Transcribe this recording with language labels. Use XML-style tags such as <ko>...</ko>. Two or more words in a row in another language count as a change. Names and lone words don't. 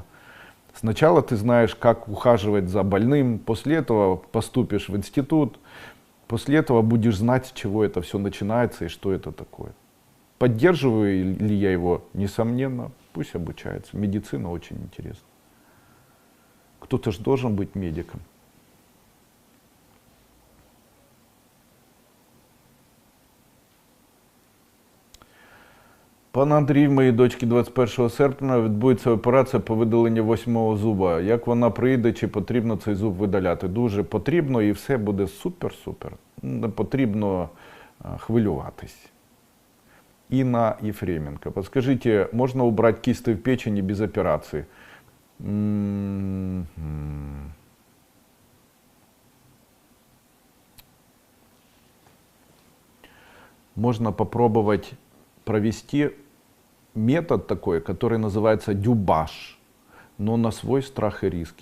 <ru>Сначала ты знаешь, как ухаживать за больным. После этого поступишь в институт. После этого будешь знать, с чего это все начинается и что это такое. Поддерживаю ли я его? Несомненно. Пусть обучается. Медицина очень интересна. Кто-то же должен быть медиком.</ru> <uk>Пан Андрій, в моїй дочки 21 серпня відбудеться операція по видаленню 8-го зуба. Як вона прийде, чи потрібно цей зуб видаляти? Дуже потрібно і все буде супер-супер. Не потрібно хвилюватись.</uk> <ru>Инна Ефременко. Подскажите, можно убрать кисты в печени без операции? Можно попробовать провести метод такой, который называется дюбаж, но на свой страх и риск.</ru>